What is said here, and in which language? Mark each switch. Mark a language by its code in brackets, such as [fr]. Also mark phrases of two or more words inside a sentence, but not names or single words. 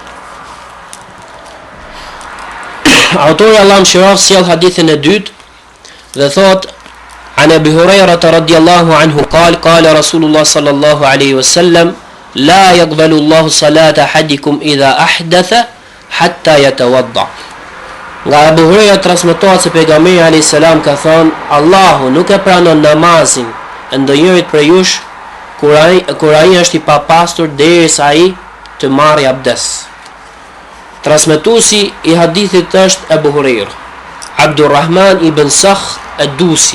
[sq] Autori Allah mëshiroft sjell hadithin e dytë dhe thot [ar] عن أبي هريرة رضي الله عنه قال رسول الله صلى الله عليه وسلم لا يقبل الله صلاة أحدكم إذا أحدث حتى يتوضأ. [sq] Nga Abu Huraira transmetohet se pejgamberi [ar] عليه السلام [sq] ka thënë Allahu nuk e pranon namazin e ndonjërit prej jush kur ai është i papastër derisa ai të marrë abdes. Transmetuesi i hadithit është Abu Huraira, Abdurrahman ibn Sakh ad-Dusi.